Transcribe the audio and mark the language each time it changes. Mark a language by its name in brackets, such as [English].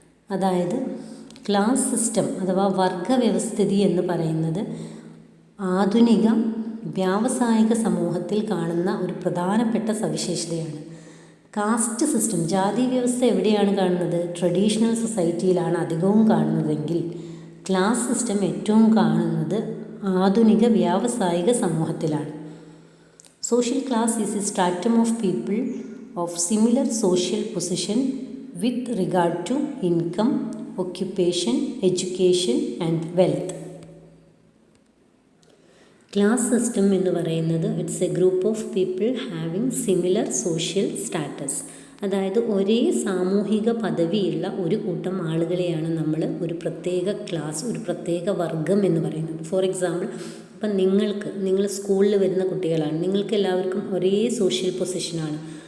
[Malayalam] അതായത് class system അഥവാ വർഗവ്യവസ്ഥിതി എന്ന് പറയുന്നത് ആധുനിക വ്യാവസായിക സമൂഹത്തിൽ കാണുന്ന ഒരു പ്രധാനപ്പെട്ട സവിശേഷതയാണ്. കാസ്റ്റ് സിസ്റ്റം, ജാതി വ്യവസ്ഥ എവിടെയാണ് കാണുന്നത്? ട്രഡീഷണൽ സൊസൈറ്റിയിലാണ് അധികവും കാണുന്നതെങ്കിൽ ക്ലാസ് സിസ്റ്റം ഏറ്റവും കാണുന്നത് ആധുനിക വ്യാവസായിക സമൂഹത്തിലാണ്. [English] Social class is a stratum of people of similar social position with regard to income, occupation, education and wealth. [Malayalam] Class system എന്ന് പറയുന്നത് [English] It's a group of people having similar social status. [Malayalam] അതായത് ഒരേ സാമൂഹിക പദവിയുള്ള ഒരു കൂട്ടം ആളുകളെയാണ് നമ്മൾ ഒരു പ്രത്യേക ക്ലാസ്, ഒരു പ്രത്യേക വർഗം എന്ന് പറയുന്നത്. [English] for example, [Malayalam] ഇപ്പം നിങ്ങൾ സ്കൂളിൽ വരുന്ന കുട്ടികളാണ്, നിങ്ങൾക്ക് എല്ലാവർക്കും ഒരേ സോഷ്യൽ പൊസിഷനാണ്.